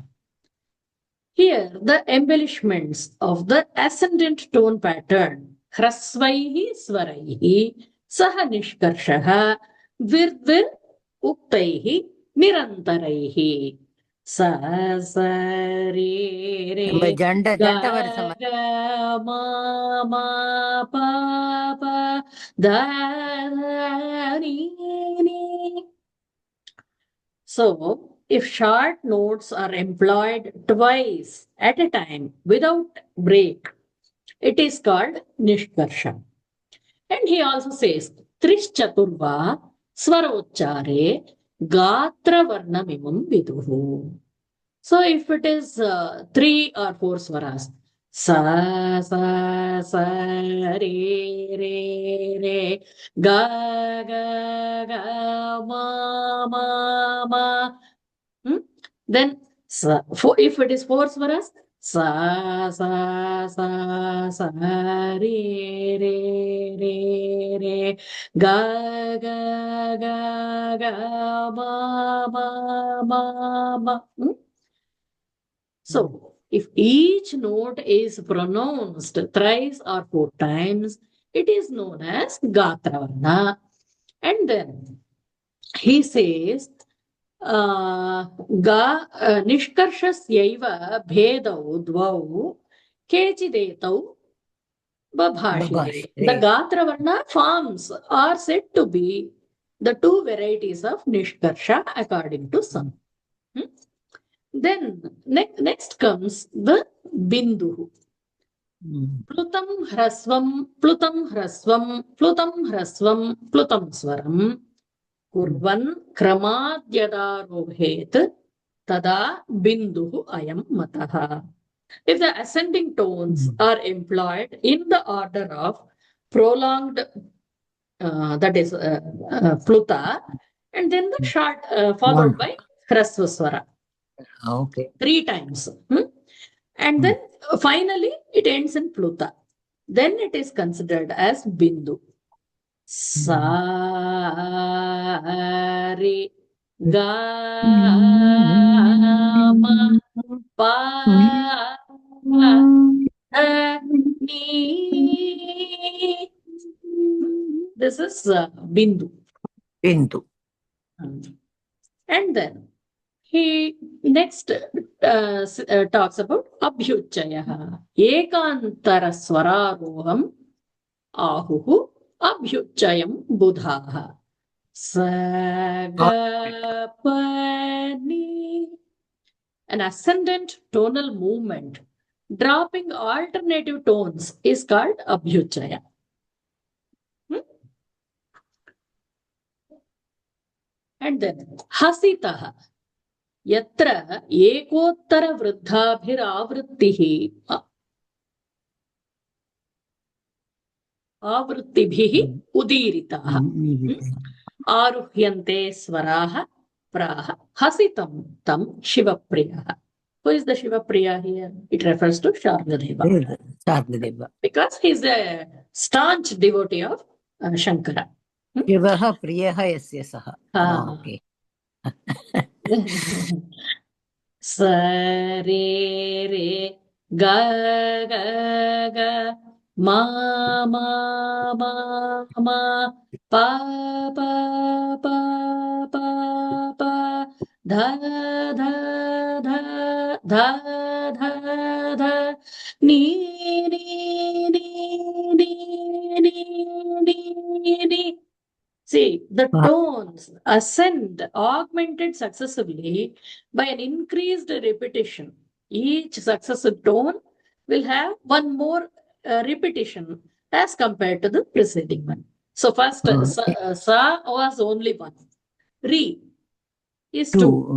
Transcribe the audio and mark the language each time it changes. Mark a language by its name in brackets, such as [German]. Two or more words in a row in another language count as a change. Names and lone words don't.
[English] Here, the embellishments of the ascendant tone pattern, [Sanskrit] ह्रस्वैः स्वरैः सह निष्कर्षः विर्विर् उक्तैः निरन्तरैः. Sa sa re re Janda ga Varsama. ga ma ma pa pa da da ni ni. [English] So, if short notes are employed twice at a time without break, it is called Nishkarsha. And he also says, [Sanskrit] त्रिश्चतुर्वा स्वरोच्चारे गात्र वर्णमिमं विदुः. [English] So if it is 3 or 4 swaras, sa sa sa re re re ga ga ga ma ma ma, then if it is 4 swaras, sa sa sa sa re re re re ga ga ga ga ma ma ma ma. So, if each note is pronounced thrice or 4 times, it is known as Gatravarna. And then he says, [Sanskrit] निष्कर्षस्यैव भेदौ द्वौ केचिदेतौ बभाषिते. [English] The Gatravarna forms are said to be the 2 varieties of Nishkarsha according to some. Then next comes the Bindu. [Sanskrit] प्लुतं ह्रस्वं प्लुतं ह्रस्वं प्लुतं ह्रस्वं प्लुतं स्वरम्. कुर्वन् क्रमाद्यदारोहेत् तदा बिन्दुः अयं मतः. [English] If the ascending tones are employed in the order of prolonged, that is pluta, and then the short followed by hrasvaswara. Okay. 3 times. And then finally it ends in pluta. Then it is considered as bindu. Sa re ga ma pa ni. This is bindu. Bindu. And then he next talks about Abhyuchayaha. [Sanskrit] एकान्तर स्वरारोहम् आहुः अभ्युच्चयं बुधाः. Sagapani. [English] An ascendant tonal movement dropping alternative tones is called Abhyuchaya. And then Hasitaha. [Sanskrit] यत्र एकोत्तर वृद्धाभिरावृत्तिः आवृत्तिभिः उदीरितः. आरुह्यन्ते स्वराः प्राह हसितं तं शिवप्रियः. [English] Who is the Shivapriya here? It refers to Shargadeva. Because he is a staunch devotee of Shankara. [Sanskrit] शिवः प्रियः यस्य सः. [English] Okay. Sa re re ga ga ga ma ma ma ma pa pa pa pa pa dha dha dha dha dha dha ni ni ni ni ni ni. See, the tones ascend, augmented successively by an increased repetition. Each successive tone will have one more repetition as compared to the preceding one. So first, sa was only 1. Re is 2.